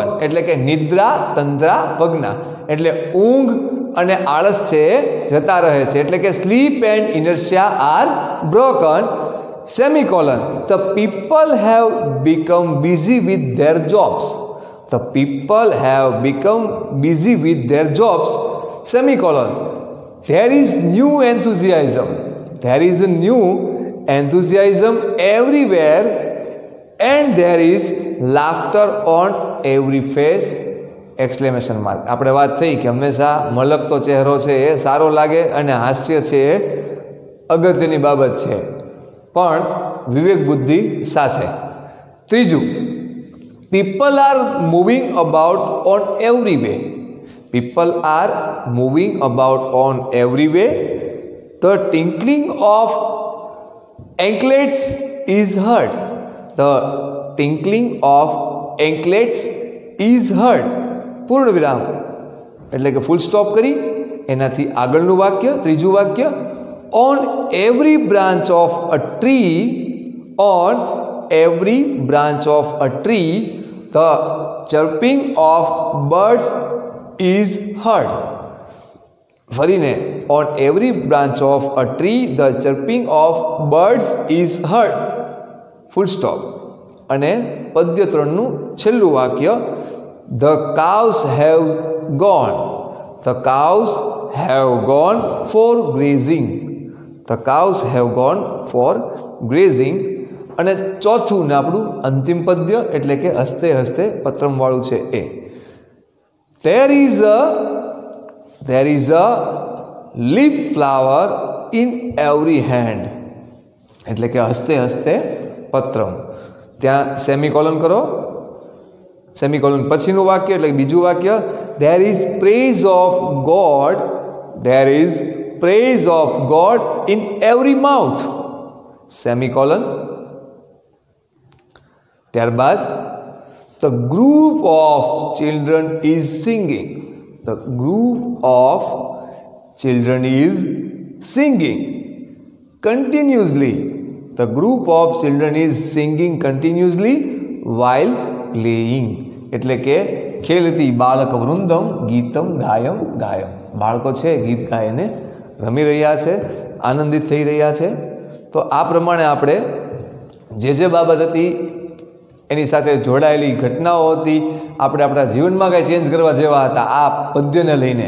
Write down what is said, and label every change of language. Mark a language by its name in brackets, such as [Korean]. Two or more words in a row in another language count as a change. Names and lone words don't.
[Gujarati] એટલે કે [Sanskrit] निद्रा तन्द्रा भग्ना [Gujarati] એટલે ઊંઘ અને આળસ છે જતા રહે છે એટલે કે [English] sleep and inertia are broken semicolon the people have become busy with their jobs semicolon there is new enthusiasm everywhere and there is laughter on every face exclamation mark [Gujarati] આપણે વાત થઈ કે હંમેશા મલકતો ચહેરો છે એ સારો લાગે અને હાસ્ય છે એ અગત્યની બાબત છે પણ વિવેક બુદ્ધિ સાથે ત્રીજું [English] people are moving about on every way the tinkling of anklets is heard [Gujarati] પૂર્ણ વિરામ એટલે કે [English] full stop [Gujarati] કરી એનાથી આગળનું વાક્ય ત્રીજું વાક્ય [English] on every branch of a tree the chirping of birds is heard ફરીને on every branch of a tree the chirping of birds is heard full stop [Gujarati] અને પદ્ય 3નું છેલ્લું વાક્ય [English] The cows have gone for grazing. [Gujarati] અને ચોથું ને આપણું અંતિમ પદ્ય એટલે કે [Sanskrit] हस्ते हस्ते पत्रम [Gujarati] વાળું છે એ there [English] is a leaf flower in every hand [Gujarati] એટલે કે [Sanskrit] हस्ते हस्ते पत्रम [Gujarati] ત્યાં સેમિકોલન કરો સેમિકોલન પછીનું વાક્ય એટલે બીજું વાક્ય [English] there is praise of God in every mouth સેમિકોલન [Gujarati] ત્યારબાદ [English] the group of children is singing continuously while playing [Gujarati] એટલે કે [Sanskrit] खेलती बालक वृंदम गीतम गायम [Gujarati] બાળકો છે ગીત ગાઈને રમી રહ્યા છે આનંદિત થઈ રહ્યા છે તો આ પ્રમાણે આપણે જે બાબત હતી એની સાથે જોડાયેલી ઘટનાઓ હતી આપણે આપણા જીવનમાં કાંઈ ચેન્જ કરવા જેવા હતા આ પદ્યને લઈને